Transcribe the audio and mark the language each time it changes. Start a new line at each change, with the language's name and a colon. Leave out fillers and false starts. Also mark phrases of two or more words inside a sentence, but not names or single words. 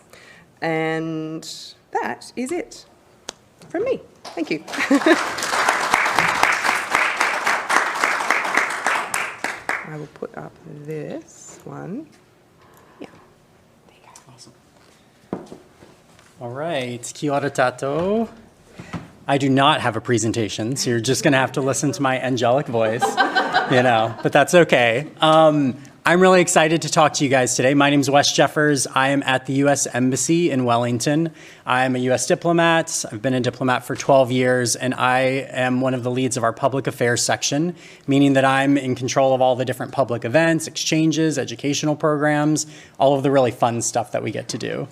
English: And that is it from me. Thank you. I will put up this one. Yeah. There you go. Awesome. All right.
Māori: Kia ora tātou.
English: I do not have a presentation, so you're just going to have to listen to my angelic voice, but that's okay. I'm really excited to talk to you guys today. My name is Wes Jeffers. I am at the U.S. Embassy in Wellington. I'm a U.S. diplomat. I've been a diplomat for 12 years, and I am one of the leads of our public affairs section, meaning that I'm in control of all the different public events, exchanges, educational programs, all of the really fun stuff that we get to do.